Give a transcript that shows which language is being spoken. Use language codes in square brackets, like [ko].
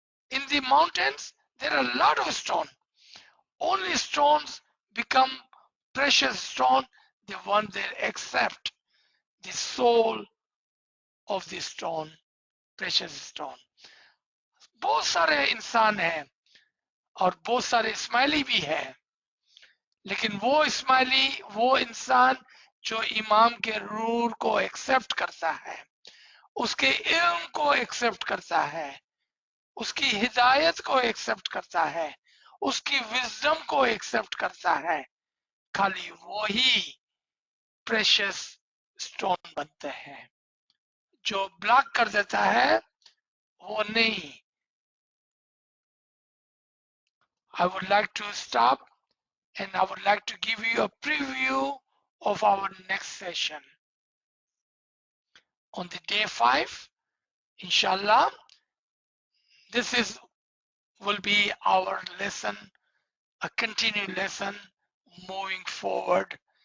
[en] In the mountains, there are a lot of stone. Only stones become precious stone, the one that accept the soul of the stone, precious stone. [hi] बहुत सारे इंसान हैं और बहुत सारे इस्माइली भी हैं, लेकिन वो इस्माइली, वो इंसान जो इमाम के रूल को एक्सेप्ट करता है, उसके इल्म को एक्सेप्ट करता है, उसकी हिदायत को एक्सेप्ट करता है, उसकी विजडम को एक्सेप्ट करता है, खाली वही प्रेशियस स्टोन बनते हैं. जो ब्लॉक कर देता है वो नहीं. [en] I would like to stop and I would like to give you a preview of our next session. On the day 5, inshallah, this will be our lesson, a continued lesson moving forward.